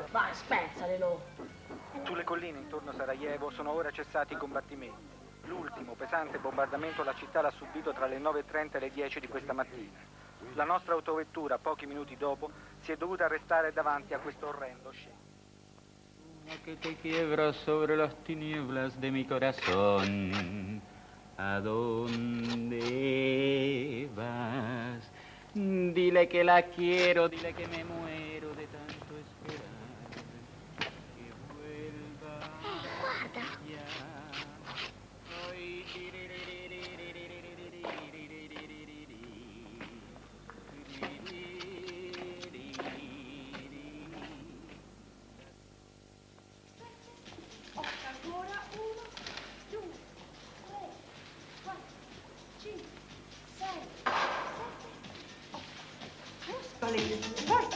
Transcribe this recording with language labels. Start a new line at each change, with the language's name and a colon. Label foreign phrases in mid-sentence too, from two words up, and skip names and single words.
Italian: Vai, spezzalelo. Sulle colline intorno a Sarajevo sono ora cessati i combattimenti. L'ultimo pesante bombardamento la città l'ha subito tra le 9:30 e le 10 di questa mattina. La nostra autovettura, pochi minuti dopo, si è dovuta arrestare davanti a questo orrendo scempio.
Spanish: Que te quiebra sobre las tinieblas de mi corazón. ¿A dónde vas? Dile que la quiero, dile que me muero de tanto esperar. Que vuelva ya. Hoy
Italian: Ancora 1, 2, 3, 4, 5, 6, 7, 8. Muscoli, forte.